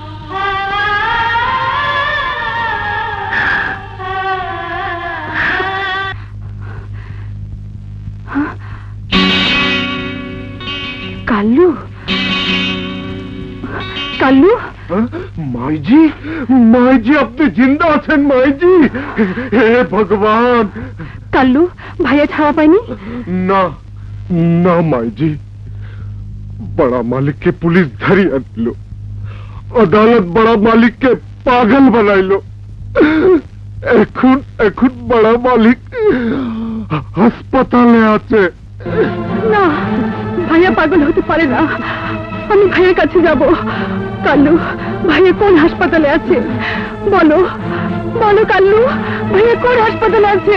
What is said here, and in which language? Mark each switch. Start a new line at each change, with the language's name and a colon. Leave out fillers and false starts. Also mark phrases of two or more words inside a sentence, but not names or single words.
Bangla: কাল্লু, কাল্লু, মাইজি, মাইজি আপনি জিন্দা আছেন মাইজি? হে ভগবান! কাল্লু, ভাইয়া ছাড়া পায়নি? না না মাইজি, বড়া মালিক কে পুলিশ ধরিয়া দিল, আদালত বড়া মালিক কে পাগল বানাইলো। এখন এখন বড় মালিক হাসপাতালে আছে। না, ভাইয়া পাগল হতে পারে না। আমি ভাইয়ের কাছে যাব। কাল্লু, ভাইয়া কোন হাসপাতালে আছে? বলো বলো কাল্লু, ভাইয়া কোন হাসপাতালে আছে?